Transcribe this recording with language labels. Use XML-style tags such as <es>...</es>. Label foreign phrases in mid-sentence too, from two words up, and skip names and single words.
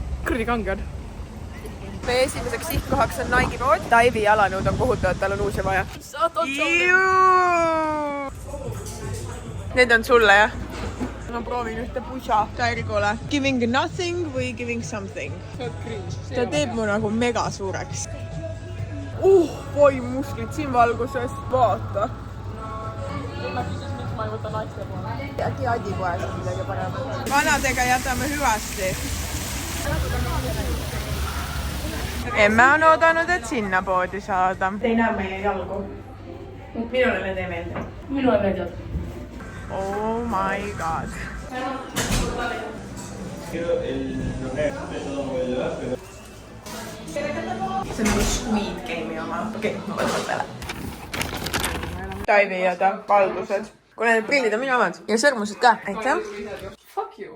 <et>kuradi kange on. meie esimeseks sihtkohaks on Nike'i pood. Taivi jalanõud on kohutavad, tal on uusi vaja. Need on sulle, jah? Ma proovin ühte pusa Tairikule.</et> <en>Giving nothing või giving something?</en> <et>Ta teeb mu nagu mega suureks. Oi musklid siin valguses. Vaata. Ma küsis, miks ma ei võta naiste poole. Äkki Adi poes on midagi paremat. Vanadega jätame hüvasti. Emme on oodanud, et sinna poodi saada. Te ei näe meie jalgu. Minule need ei meeldi. Minule meeldivad.</et> <en>Oh my god.</en> <et>See on nagu Squid Game'i oma. Okei, ma võtan peale. Taivi ja ta valdused. Kui need prillid on minu omad. Ja sõrmused ka. Aitäh.</et> <en>Fuck you.</en>